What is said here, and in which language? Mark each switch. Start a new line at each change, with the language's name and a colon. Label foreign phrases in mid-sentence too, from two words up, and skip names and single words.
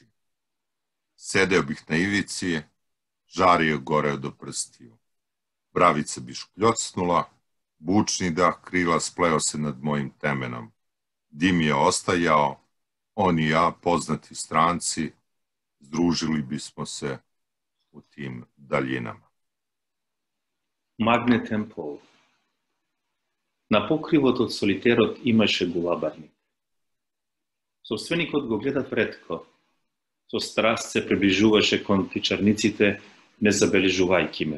Serbian: Sedeo bih na ivici, žar je goreo do prstiju. Bravica bi škljocnula, bučni dah krila spleo se nad mojim temenom. Dim je ostajao, on i ja, poznati stranci, združili bismo se u tim daljinama.
Macedonian: Магнетен пол. На покривот од солитерот имаше гулабарник. Собственикот го гледа ретко. Со страст се приближуваше кон птичарниците, не забележувајќи ме.